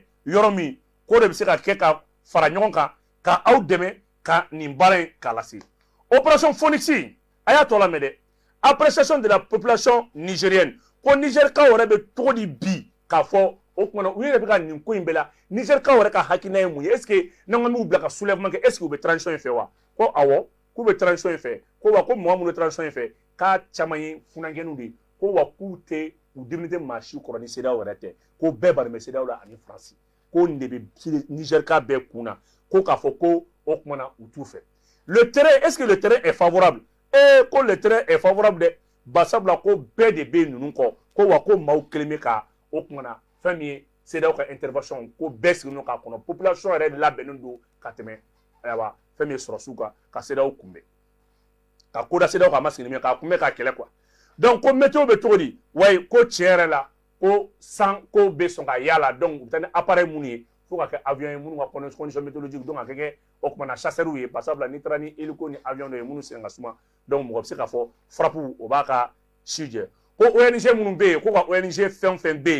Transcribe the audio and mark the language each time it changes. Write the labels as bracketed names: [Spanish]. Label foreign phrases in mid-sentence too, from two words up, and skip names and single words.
[Bambara] yɔrɔ min ko de bɛ se ka kɛ ka fara ɲɔgɔn kan ka aw dɛmɛ ka nin baara in k'a lase opération Phoenix a y'a tɔ lamɛn dɛ [French] appréciation de la population nigérienne [Bambara] ko Nigerikaw yɛrɛ bɛ cogo di bi k'a fɔ o kumana u yɛrɛ bɛ ka nin ko in bɛɛ la Nigerikaw yɛrɛ ka hakilina ye mun ye [French] est ce que [Bambara] n'an ko m'u bila ka soulèvement kɛ [French] est ce que [Bambara] u bɛ transition in fɛ wa ko awɔ k'u bɛ transition in fɛ ko wa ko mɔgɔ minnu bɛ transition in fɛ k'a caman ye funankɛninw de ye ko wa k'u tɛ u diminen tɛ maa si kɔrɔ ni CEDEAO yɛrɛ tɛ ko bɛɛ bannen bɛ CEDEAO la ani Faransi ko nin de bɛ Niger ka bɛɛ kun na ko k'a fɔ ko o kumana u t'u fɛ [French] le terrain est-ce que le terrain est favorable [Bambara] ko [French] le terrain est favorable [Bambara] dɛ basabula ko bɛɛ de bɛ ninnu kɔ ko wa ko maaw kelen bɛ ka o kumana fɛn min ye CEDEAO ka intervention ko bɛɛ sigilen k'a kɔnɔ population yɛrɛ de labɛnnen don ka tɛmɛ ayiwa fɛn min ye sɔrɔsiw kan ka CEDEAO kunbɛn ka ko da CEDEAO kan a ma sigi ni min ye k'a kunbɛn k'a kɛlɛ [French] quoi donc [Bambara] ko météo bɛ cogo di wayi ko tiɲɛ yɛrɛ la ko san ko bɛ sɔn ka yala donc u bɛ taa ni appareil minnu ye fo ka kɛ avion ye minnu ka [French] condition météorologique donc [Bambara] a ka kɛ o kumana chasseurs ye [French] par exemple [Bambara] n'i taara ni hélico ni avion dɔ ye minnu sen ka suma donc mɔgɔ bɛ se k'a fɔ frappe o b'a ka si jɛ ko ONG minnu bɛ yen ko ka ONG fɛn o fɛn bɛ